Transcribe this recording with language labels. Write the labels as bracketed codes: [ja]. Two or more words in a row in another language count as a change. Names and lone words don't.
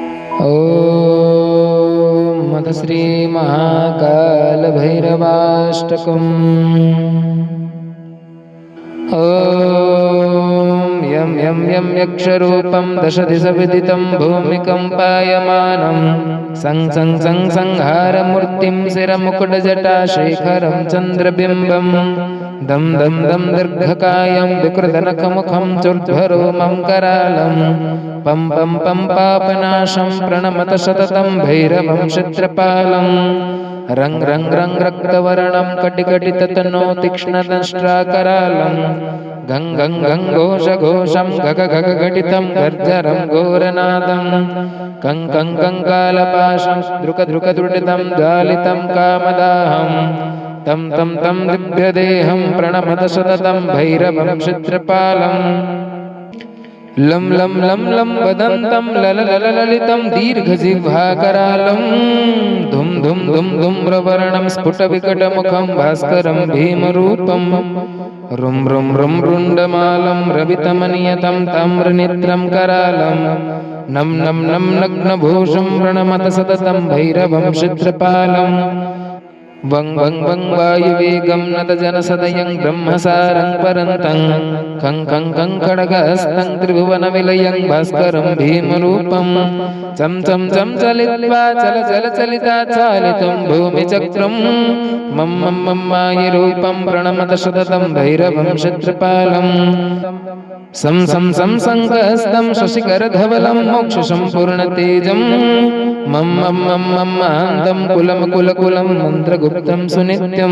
[sa] ॐ मदश्री महाकालभैरवाष्टकम्। ॐ यं यं यं यक्षरूपं दशदिशविदितं भूमिकम्पायमानं सं सं सं संहारमूर्तिं शिरमुकुटजटाशेखरं चन्द्रबिम्बं दं दं दं दीर्घकायं विकृतनखमुखं चोर्ध्वरोमं करालं पं पं पं पापनाशं प्रणमत सततं भैरवं क्षत्रपालं रं रं रं रक्तवर्णं कटिकटिततनो तीक्ष्णदंष्ट्राकरालं गं गं गं घोषघोषं गग गग घटितं गर्जरं घोरनादं कं कं कङ्कालपाशं द्रुकद्रुकद्रुटितं ज्वालितं कामदाहं तं तं तं दिव्यदेहं प्रणमत सततं भैरवं क्षत्रपालम् लं लं लं लं वदन्तं लललललितं दीर्घजिह्वाकरालं धुं धुं धुं धूम्रवर्णं स्फुटविकटमुखं भास्करं भीमरूपं रुं रुं रुं रुण्डमालं रवितमनियतं ताम्रनेत्रं करालं नं नं नं नग्नभूषं प्रणमत सततं भैरवं क्षत्रपालम् वं वं वं वायुवेगं नतजनसदयं ब्रह्मसारं परन्तं खं खं खं खड्गहस्तं त्रिभुवनविलयं भास्करं भीमरूपं चं चं चं चलित्वा चलचलिता चालितं भूमिचक्रं मं मं मं मायिरूपं प्रणमत सततं भैरवं क्षत्रपालम् सं सं सं संकहस्तं शशिकरधवलं मोक्षसम्पूर्णतेजं मं मं मं मं महान्तं कुलमकुलकुलं मन्त्रगुप्तं सुनित्यं